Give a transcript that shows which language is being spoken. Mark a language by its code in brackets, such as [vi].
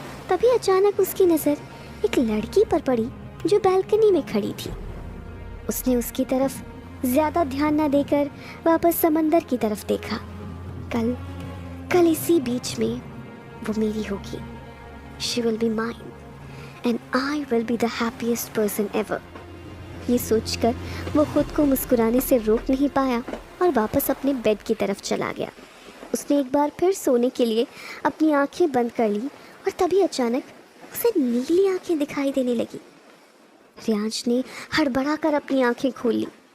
[hi] तभी अचानक उसकी नज़र एक लड़की पर पड़ी जो बालकनी में खड़ी थी। उसने उसकी तरफ ज़्यादा ध्यान न देकर वापस समंदर की तरफ देखा। कल इसी बीच में वो मेरी होगी। [en] She will be mine and I will be the happiest person ever। [hi] ये सोचकर वो खुद को मुस्कुराने से रोक नहीं पाया और वापस अपने बेड की तरफ चला गया। उसने एक बार फिर सोने के लिए अपनी आंखें बंद कर ली और तभी अचानक उसे नीली आंखें दिखाई देने लगी। रियांश ने हड़बड़ाकर अपनी आंखें खोल ली।